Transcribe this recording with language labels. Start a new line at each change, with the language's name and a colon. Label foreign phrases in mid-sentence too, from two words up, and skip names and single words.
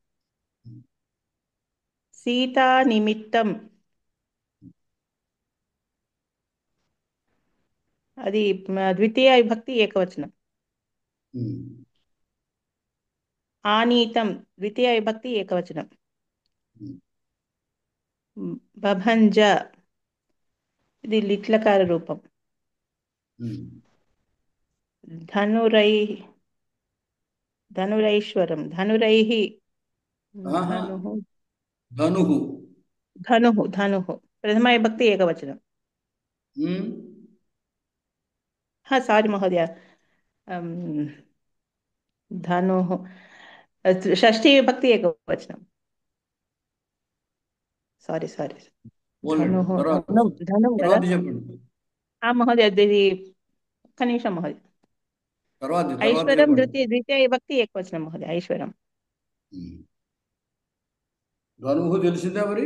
Telugu: సీతా నిమిత్తం అది ద్వితీయ విభక్తి ఏకవచనం. ఆనీతం ద్వితీయ విభక్తి ఏకవచనం. బభంజ ఇది లిట్లకార రూపం.
Sanskrit: धनुरैः धनुरैश्वरं धनुरैः
Telugu: ఆహా,
Sanskrit: धनुः
Telugu: ధనుహు.
Sanskrit: धनुः धनुः प्रथमा विभक्ति एकवचनं। ఉమ్,
Hindi: हाँ सारी महोदय।
Sanskrit: धनुः षष्ठी विभक्ति एकवचनं।
Telugu: సారీ సారీ పోలేండి, ధనుః తర్వాత ధనం ధనం కదా. తర్వాత చెప్పండి. మహోదయ ఇది ఒక్క నిమిషం మహోదయ. తర్వాత ఐశ్వరం చెప్పండి. ద్వితీయ విభక్తి ఏకవచనం మహోదయ. ఐశ్వరం ఉమ్. ధనుహు తెలిసిందా మరి?